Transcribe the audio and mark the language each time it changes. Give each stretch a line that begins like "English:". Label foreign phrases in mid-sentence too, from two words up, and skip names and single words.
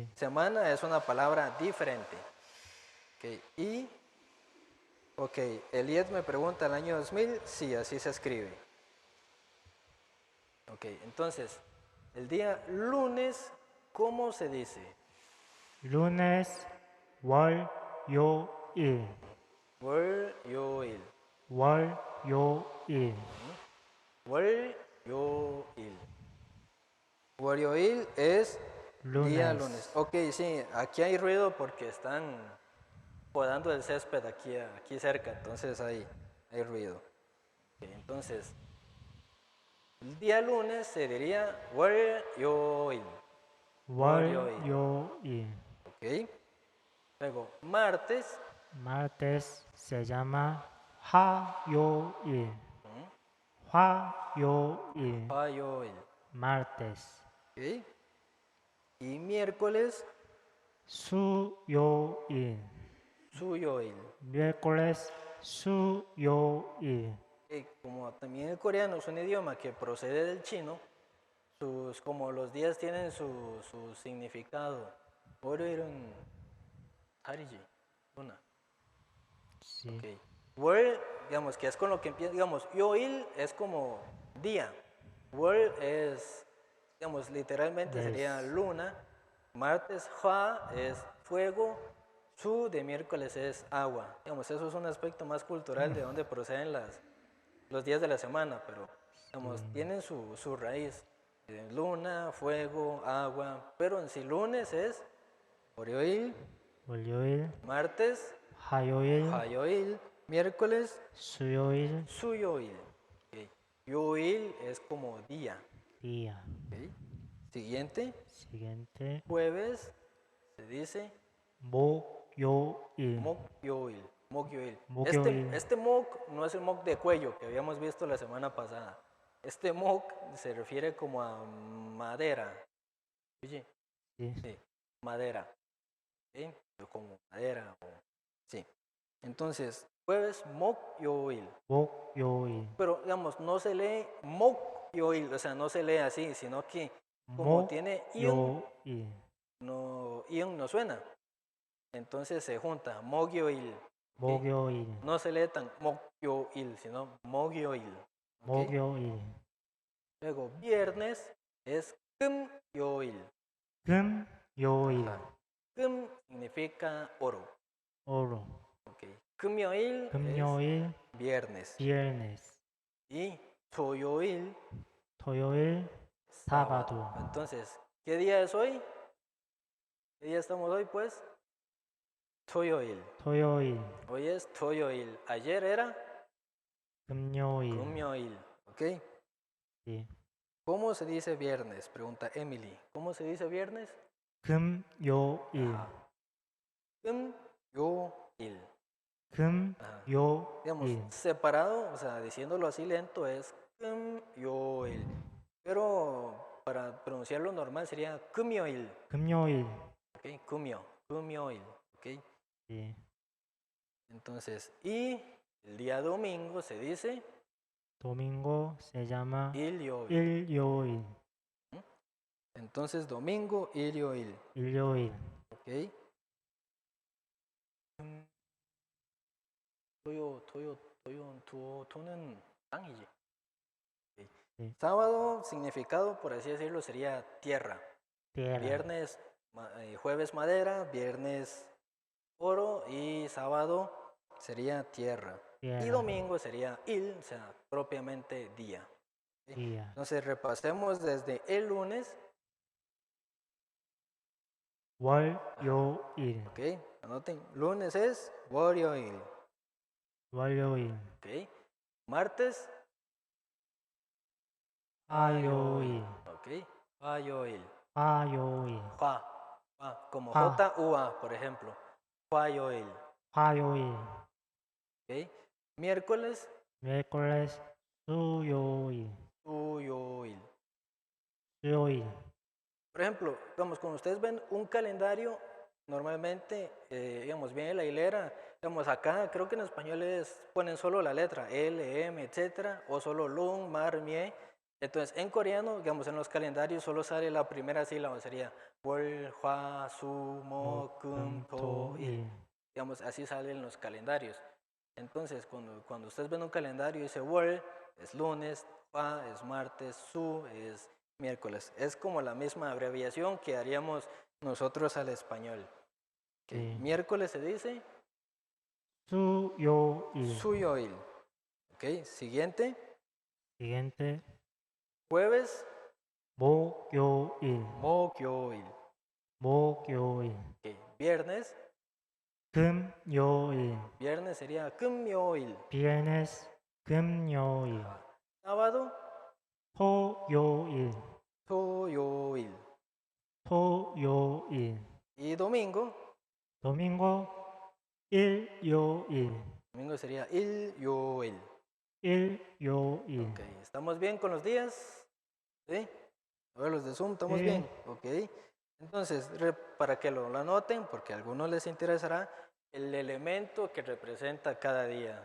Spanish: Semana es una palabra diferente. ¿Ok? Ok, Eliet me pregunta el año 2000, sí, así se escribe. Ok, entonces, el día lunes, ¿cómo se dice? lunes,
Korean: 월, 요, 일. 월, 요, 일. 월, 요, 일. 월, 요, il. 월, 요,
Spanish: il es día lunes. lunes. Ok, sí, aquí hay ruido porque están podando el césped aquí cerca, entonces hay ruido. Ok, entonces, el día lunes se diría
Korean: 월, 요, 일. 월, 요, 월, 일. 요, 일.
Spanish: Ok. Luego, martes, martes se llama 화요일.
Korean: 화요일. 화, 요, 일.
Spanish: martes. Ok. Y miércoles,
Korean: 수요일. 수, 요, 일.
Spanish: miércoles, 수요일. Como también el coreano es un idioma que procede del chino, como los días tienen su significado.
Korean: 월요일은 달이지,
Spanish: luna. Sí. Ok. 월, digamos que es con lo que empieza, digamos, yoil es como día. 월 es, digamos, literalmente sería luna. Martes, hwa es fuego. Su de miércoles es agua. Digamos, eso es un aspecto más cultural de dónde proceden los días de la semana, pero digamos, tienen su raíz. Luna, fuego, agua, pero en sí lunes es 월요일,
Korean: 월요일,
Spanish: martes,
Korean: 화요일, 화요일, miércoles, 수요일,
Spanish: 수요일. Okay. 요일 es como día. día. Okay. Siguiente, siguiente, jueves, se dice
Korean: 목요일. 목요일. 목요일. 목요일.
Spanish: Este mok no es el mok de cuello que habíamos visto la semana pasada. Este mok se refiere como a madera. Oye, Sí. sí, madera. ¿Sí? Como madera. Sí. Entonces, jueves,
Korean: 목요일. 목요일.
Spanish: Pero, digamos, no se lee 목요일, o sea, no se lee así, sino que como tiene ion,
Korean: 목요일.
Spanish: ion no suena. Entonces se junta 목요일. ¿Okay?
Korean: 목요일.
Spanish: No se lee tan 목요일, sino 목요일. ¿Okay?
Korean: 목요일.
Spanish: Luego, viernes es 금요일.
Korean: 금요일.
Spanish: 금 significa oro. oro.
Korean: Okay. 금요일 금요일,
Spanish: es viernes. viernes. Y 토요일,
Korean: 토요일,
Spanish: sábado. Entonces, ¿qué día es hoy? ¿Qué día estamos hoy, pues?
Korean: 토요일. 토요일,
Spanish: Hoy es 토요일. Ayer era
Korean: 금요일. 금요일.
Spanish: ¿Ok? Sí. ¿Cómo se dice viernes? Pregunta Emily. ¿Cómo se dice viernes?
Korean: 금요일.
Spanish: 금요일. Digamos,
Korean: 금요일.
Spanish: separado, o sea, diciéndolo así lento es 금요일. Pero para pronunciarlo normal sería 금요일.
Korean: 금요일. ¿Ok? 금요일.
Spanish: ¿Ok? Sí. Entonces, y el día domingo se dice domingo se llama
Korean: 일요일. 일요일.
Spanish: Entonces, domingo,
Korean: 일요일. 일요일. ¿Ok? 토는 땅이지.
Spanish: Okay. Sí. Sábado, significado, por así decirlo, sería tierra. tierra. Viernes, jueves madera, viernes oro y sábado sería tierra. tierra. Y domingo sería o sea, propiamente día. ¿Sí? día. Entonces repasemos desde el lunes.
Korean: 월요일.
Spanish: Ok, anoten. Lunes es 월요일.
Korean: 월요일.
Spanish: Ok. Martes,
Korean: 화요일. ok. 화요일. 화요일.
Spanish: Como
Korean: 화.
Spanish: J-U-A, por ejemplo.
Korean: 화요일. 화요일.
Spanish: Ok. Miércoles, miércoles,
Korean: 수요일. 수요일. 수요일.
Spanish: Por ejemplo, digamos, cuando ustedes ven un calendario, normalmente, digamos, viene la hilera, digamos, acá creo que en español ponen solo la letra L, M, etcétera, o solo lung, mar, mie. Entonces, en coreano, digamos, en los calendarios solo sale la primera sílaba, sería
Korean: 월, 화, 수, 목, 금, 토, 일.
Spanish: Digamos, así salen los calendarios. Entonces, cuando ustedes ven un calendario y dice 월, es lunes, 화 es martes, su es miércoles. Es como la misma abreviación que haríamos nosotros al español. Ok, Sí. miércoles se dice
Korean: 수요일.
Spanish: suyoil. Ok, siguiente. Siguiente. Jueves,
Korean: 목요일. 목요일. 목요일.
Spanish: Ok, viernes,
Korean: 금요일.
Spanish: viernes sería 금요일. viernes. 금요일. Sábado,
Korean: 토요일. 토요일. 토요일.
Spanish: Y domingo,
Korean: 도밍고. 일요일.
Spanish: domingo sería 일요일.
Korean: 일요일.
Spanish: Ok, ¿estamos bien con los días? ¿Sí? A ver, los de Zoom, ¿estamos Sí. bien? Ok. Entonces, para que lo anoten, porque a algunos les interesará, el elemento que representa cada día.